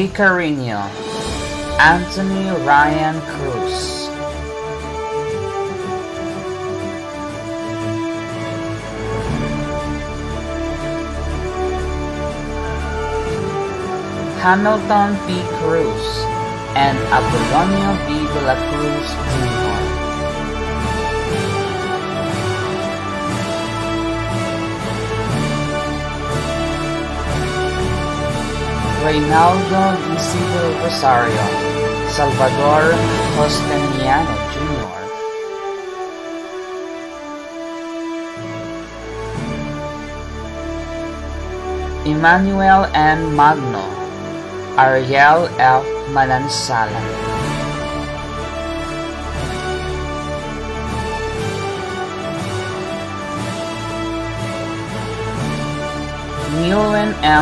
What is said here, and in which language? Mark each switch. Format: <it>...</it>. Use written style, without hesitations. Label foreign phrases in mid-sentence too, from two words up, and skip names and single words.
<en>Carino, Anthony Ryan Cruz, Hamilton P. Cruz, and Apolonio B. de la Cruz Jr. Reynaldo D. Civil Rosario, Salvador Costaniano Jr., Emmanuel N. Magno, Ariel F. Manansala, Newen M.</en>